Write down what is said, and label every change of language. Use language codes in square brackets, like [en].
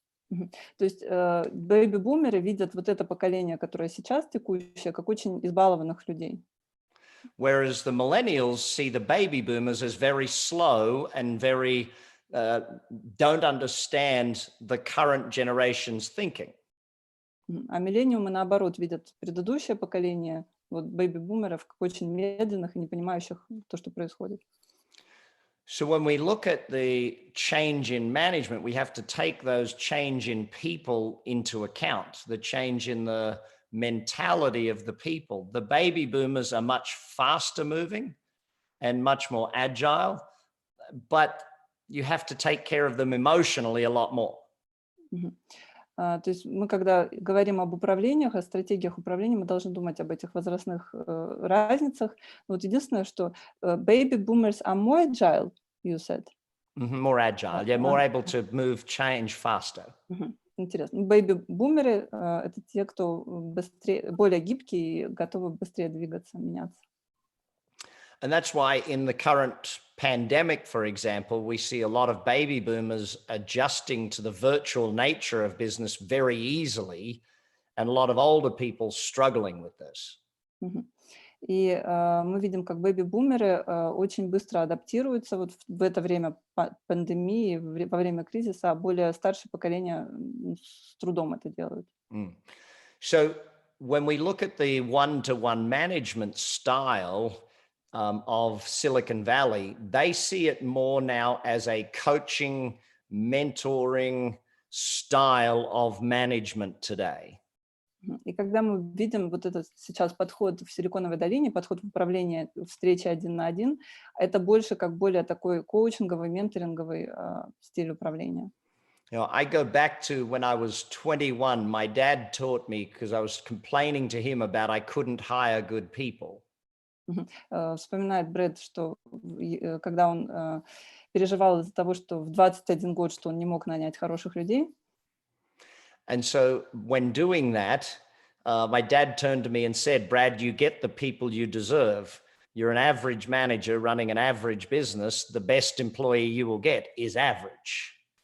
[ru] То есть бэйби-бумеры видят вот это поколение, которое сейчас текущее, как очень избалованных людей. [en] Whereas the millennials see the baby boomers as very slow and very don't understand the current generation's thinking. [ru] А миллениумы, наоборот, видят предыдущее поколение, вот бэйби-бумеров, как очень медленных и не понимающих то, что происходит. [en] So when we look at the change in management, we have to take those change in people into account, the change in the mentality of the people. The baby boomers are much faster moving and much more agile, but you have to take care of them emotionally a lot more. [ru] То есть мы, когда говорим об управлениях, о стратегиях управления, мы должны думать об этих возрастных разницах. Вот единственное, что [en] baby boomers are more agile, you said. More agile, yeah, more able to move change faster. [ru] Интересно. Бэйби-бумеры — это те, кто быстрее, более гибкие и готовы быстрее двигаться, меняться. [en] And that's why in the current pandemic, for example, we see a lot of baby boomers adjusting to the virtual nature of business very easily, and a lot of older people struggling with this. [ru] И мы видим, как бэйби-бумеры очень быстро адаптируются вот в это время пандемии, во время кризиса, а более старшее поколение с трудом это делают. [en] So when we look at the one-to-one management style of Silicon Valley, they see it more now as a coaching, mentoring style of management today. [ru] И когда мы видим вот этот сейчас подход в Силиконовой долине, подход в управлении, встречи один на один, это больше как более такой коучинговый, менторинговый стиль управления. [en] You know, I go back to when I was 21, my dad taught me, because I was complaining to him about I couldn't hire good people. [ru] Вспоминает Брэд, что когда он переживал из-за того, что в 21 год, что он не мог нанять хороших людей. [en] And so when doing that, my dad turned to me and said, Brad, you get the people you deserve. You're an average manager running an average business. The best employee you will get is average.